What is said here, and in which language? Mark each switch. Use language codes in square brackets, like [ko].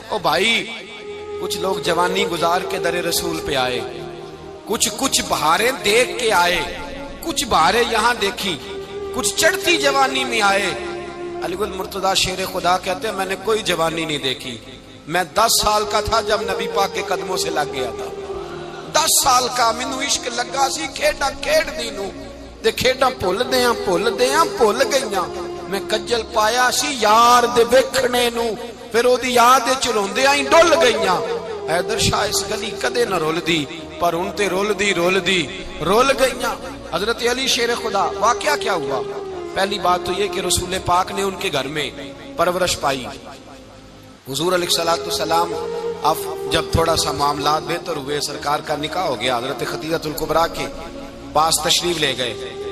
[ur] او بھائی کچھ لوگ جوانی گزار کے در رسول پہ آئے، کچھ بہاریں دیکھ کے آئے، کچھ بہاریں یہاں دیکھی، کچھ چڑھتی جوانی میں آئے. علی گل مرتضیٰ شیر خدا کہتے ہیں میں نے کوئی جوانی نہیں دیکھی. میں 10 سال کا تھا جب نبی پاک کے قدموں سے لگ گیا تھا. [pa] 10 سال کا مینو عشق لگا سی، کھیڈا کھیڈ دی نو تے کھیڈا بھول گئیاں. میں کجل پایا سی یار دے ویکھنے نو، پھر او دی یاد وچ روندیاں ہی ڈل گئیاں. حیدر شاہ اس گلی کدے نہ رول دی، پر ان تے رول گئیاں. [ur] حضرت علی شیر خدا واقعہ کیا ہوا؟ پہلی بات تو یہ کہ رسول پاک نے ان کے گھر میں پرورش پائی. حضور علیہ الصلوۃ والسلام اب جب تھوڑا سا معاملات بہتر ہوئے، سرکار کا نکاح ہو گیا، حضرت خدیجہ الکبریٰ کے پاس تشریف لے گئے.